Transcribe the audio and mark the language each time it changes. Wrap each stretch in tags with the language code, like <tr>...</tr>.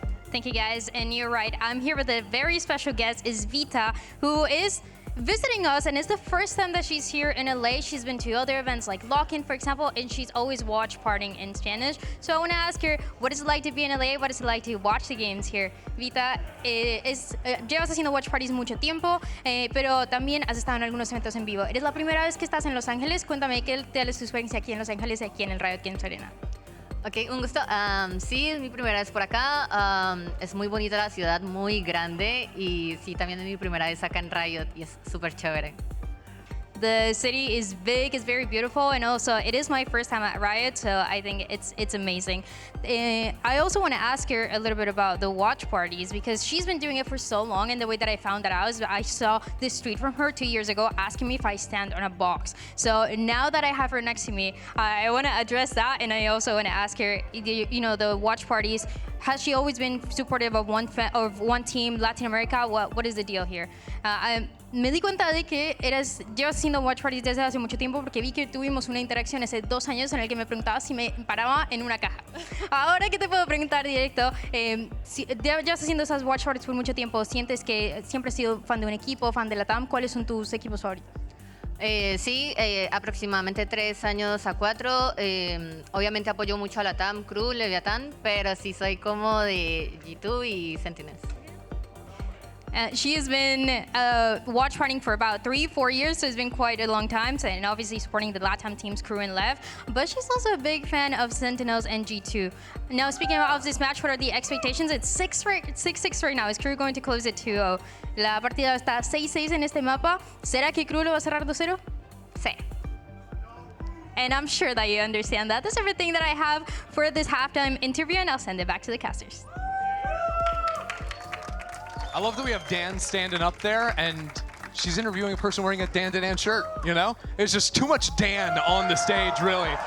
<en>Thank you, guys. And you're right. I'm here with a very special guest, is Vita, who is visiting us, and it's the first time that she's here in LA. She's been to other events like Lock-In, for example, and she's always watched partying in Spanish. So I want to ask her, what is it like to be in LA? What is it like to watch the games here?</en> <es>Vita, llevas haciendo watch parties mucho tiempo, pero también has estado en algunos eventos en vivo. ¿Eres la primera vez que estás en Los Ángeles? Cuéntame qué tal es tu experiencia aquí en Los Ángeles, aquí en el Riot Games Arena. Ok, un gusto. Sí, es mi primera vez por acá. Es muy bonita la ciudad, muy grande. Y sí, también es mi primera vez acá en Riot y es súper chévere.</es> <en>The city is big, it's very beautiful, and also it is my first time at Riot, so I think it's amazing. I also want to ask her a little bit about the watch parties, because she's been doing it for so long, and the way that I found that out is I saw this tweet from her 2 years ago asking me if I stand on a box. So now that I have her next to me, I want to address that, and I also want to ask her, you know, the watch parties, has she always been supportive of one team, Latin America? What is the deal here?</en> <es>Me di cuenta de que llevas haciendo watch parties desde hace mucho tiempo, porque vi que tuvimos una interacción hace 2 años en el que me preguntabas si me paraba en una caja. Ahora que te puedo preguntar directo, si llevas haciendo esas watch parties por mucho tiempo, ¿sientes que siempre has sido fan de un equipo, fan de la TAM? ¿Cuáles son tus equipos favoritos? Sí, aproximadamente 3 años a 4. Obviamente apoyo mucho a la TAM, KRU, Leviathan, pero sí soy como de G2 y Sentinels.</es> <en>She has been watch partying for about 3-4 years, so it's been quite a long time, and obviously supporting the LATAM teams, KRU and Lev. But she's also a big fan of Sentinels and G2. Now, speaking of this match, what are the expectations? It's 6-6 right now. Is KRU going to close it 2-0?</en> <es>La partida está 6-6 en este mapa. ¿Será que KRU lo va a cerrar 2-0? Sí.</es> <en>And I'm sure that you understand that. That's everything that I have for this halftime interview, and I'll send it back to the casters. I love that we have Dan standing up there, and she's interviewing a person wearing a Dan shirt, you know? It's just too much Dan on the stage, really.</en>